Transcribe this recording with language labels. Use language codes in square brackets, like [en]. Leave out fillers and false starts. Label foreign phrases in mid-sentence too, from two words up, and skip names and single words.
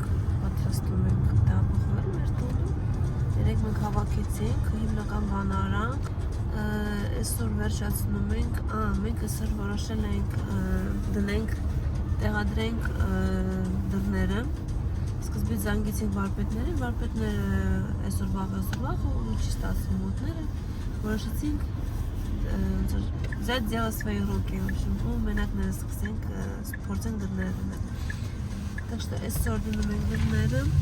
[hy] պատրաստում ենք տեղափոխվել մեր տունը, երեք մենք հավաքեցինք, հիմնական բանը արանք, այսօր վերջացնում ենք, մենք այսօր որոշել ենք դնենք, տեղադրենք դռները, սկզբից զանգեցինք վարպետներին, վարպետները այսօր վաղ ու չի ստացվում մոտները, որոշեցինք [ru] взять дело в свои руки, в общем, [hy] ու մենակ նրա սկսենք փորձենք դռները դնել։ [ru] Так что [hy] այսօր դնում ենք դռները,